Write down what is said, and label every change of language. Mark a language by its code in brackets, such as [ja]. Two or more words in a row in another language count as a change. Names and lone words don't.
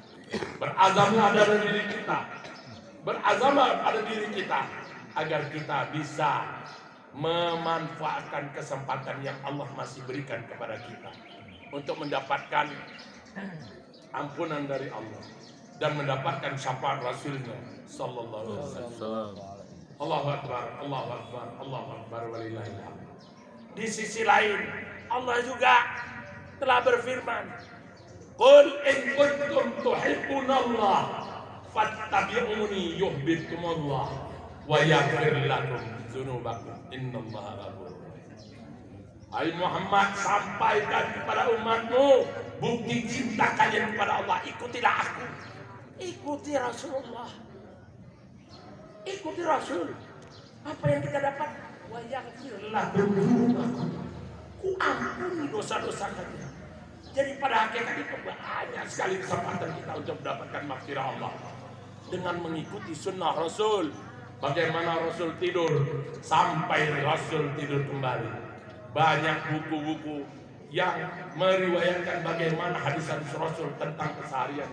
[id] Berazamlah pada diri kita, berazamlah pada diri kita agar kita bisa memanfaatkan kesempatan yang Allah masih berikan kepada kita untuk mendapatkan ampunan dari Allah dan mendapatkan syafaat Rasulnya [ar] صلى الله عليه وسلم. الله أكبر الله أكبر الله أكبر ولله الحمد. [id] Di sisi lain Allah juga telah berfirman, [ar] قل إن كنتم تحبون الله فاتبعوني يحببكم الله ويغفر لكم ذنوبكم إن الله غفور رحيم. [id] Hai Muhammad, sampaikan kepada umatmu bukti cinta kalian kepada Allah. Ikutilah aku, ikuti Rasulullah, ikuti Rasul. Apa yang kita dapat? [ar] ويغفر لكم ذنوبكم, [id] ku ampuni dosa-dosa kalian. Jadi pada hakikat itu banyak sekali kesempatan kita untuk mendapatkan maghfirah Allah dengan mengikuti sunnah Rasul. Bagaimana Rasul tidur sampai Rasul tidur kembali. Banyak buku-buku yang meriwayatkan bagaimana hadis-hadis Rasul tentang keseharian.